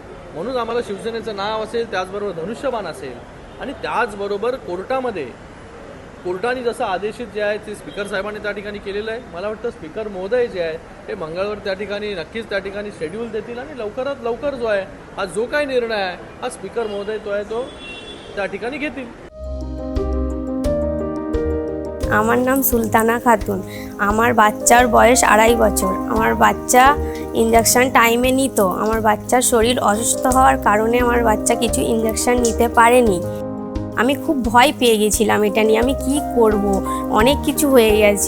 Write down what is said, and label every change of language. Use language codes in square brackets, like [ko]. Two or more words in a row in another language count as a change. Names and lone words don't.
[mr] म्हणून आम्हाला शिवसेनेचं नाव असेल, त्याचबरोबर धनुष्यबाण असेल आणि त्याचबरोबर कोर्टाने जसं आदेशित जे आहे ते स्पीकर साहेबांनी त्या ठिकाणी केलेलं आहे. मला वाटतं स्पीकर महोदय जे आहे ते मंगळवार त्या ठिकाणी नक्कीच त्या ठिकाणी शेड्यूल देतील आणि लवकरात लवकर जो आहे हा जो काही निर्णय आहे हा स्पीकर महोदय तो आहे तो त्या ठिकाणी घेतील. [bn] আমার নাম সুলতানা খাতুন। আমার বাচ্চার বয়স 2.5 বছর। আমার বাচ্চা [en] injection time [bn] নিত। আমার বাচ্চার শরীর অসুস্থ হওয়ার কারণে আমার বাচ্চা কিছু ইঞ্জেকশন নিতে পারেনি। আমি খুব ভয় পেয়ে গেছিলাম এটা নিয়ে, আমি কি করব, অনেক কিছু হয়ে গেছে।